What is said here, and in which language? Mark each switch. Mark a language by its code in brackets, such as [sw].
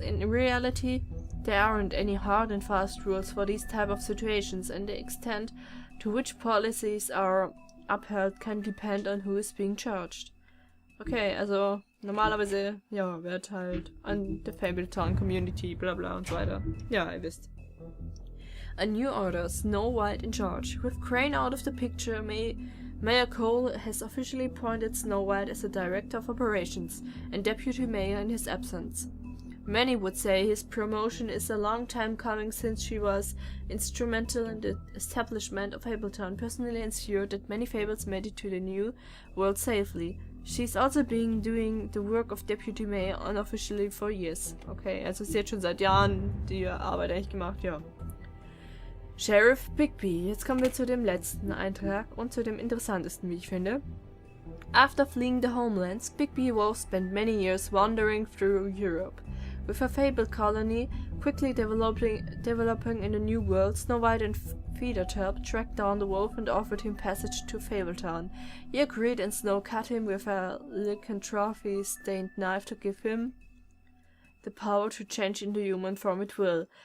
[en] In reality, there aren't any hard and fast rules for these type of situations, and the extent to which policies are upheld can depend on who is being charged. [de] Okay, also normalerweise, ja, wird halt an der Fabletown Community, bla bla und so weiter. Ja, ihr wisst. [en] A new order, Snow White in charge. With Crane out of the picture, Mayor Cole has officially appointed Snow White as the director of operations and deputy mayor in his absence. Many would say his promotion is a long time coming, since she was instrumental in the establishment of Fabletown, personally ensured that many fables made it to the new world safely. She's also been doing the work of deputy mayor unofficially for years. [de] Okay, also sie hat schon seit Jahren die Arbeit eigentlich gemacht, ja. Sheriff Bigby. Jetzt kommen wir zu dem letzten Eintrag und zu dem interessantesten, wie ich finde. [en] After fleeing the homelands, Bigby Wolf spent many years wandering through Europe. With a fabled colony quickly developing in a new world, Snow White and Feathertop tracked down the wolf and offered him passage to Fabletown. He agreed, and Snow cut him with a lycanthropy-stained knife to give him the power to change into human form at will.